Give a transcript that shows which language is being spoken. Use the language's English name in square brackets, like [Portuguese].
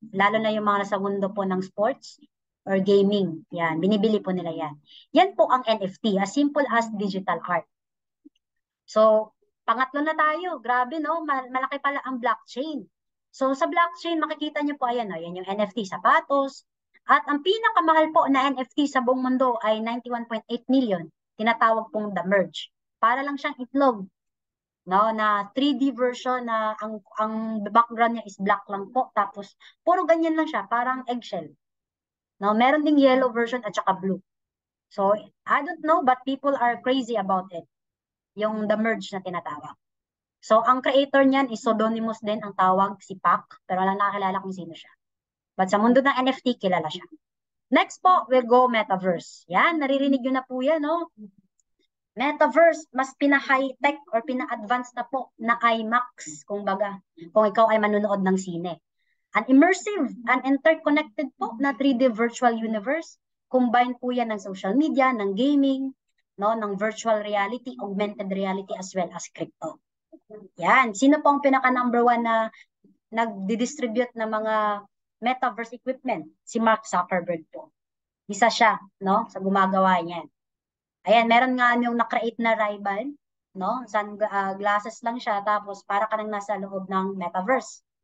[Filipino] Lalo na yung mga nasa mundo po ng sports or gaming. Yan, binibili po nila yan. Yan po ang NFT, [English] as simple as digital art. [Filipino] So, pangatlo na tayo. Grabe, no? Malaki pala ang blockchain. So, sa blockchain, makikita nyo po, ayan, no? Yan yung NFT sapatos. At ang pinakamahal po na NFT sa buong mundo ay 91.8 million. Tinatawag pong The Merge. Para lang siyang itlog. No, na 3D version na ang background niya is black lang po. Tapos, puro ganyan lang siya. Parang eggshell. No, meron ding yellow version at saka blue. [English] So, I don't know, but people are crazy about it. [Filipino] Yung The Merge na tinatawag. So, ang creator niyan is pseudonymous din ang tawag, si Pac, pero wala nakakilala kung sino siya. But sa mundo ng NFT, kilala siya. [English] Next po, we'll go Metaverse. [Filipino] Yan, naririnig nyo na po yan, no? Metaverse, mas pina-high-tech or pina-advanced na po na IMAX, kung baga, kung ikaw ay manunood ng sine. [English] An immersive and interconnected po na 3D virtual universe. Combine po yan ng social media, ng gaming, no, ng virtual reality, augmented reality, as well as crypto. [Filipino] Yan. Sino po ang pinaka number one na nagdi-distribute ng mga metaverse equipment? Si Mark Zuckerberg po. Isa siya, no, sa gumagawa niyan. Ayan, meron nga yung na-create na rival, no? Glasses lang siya, tapos para ka nang nasa loob ng metaverse.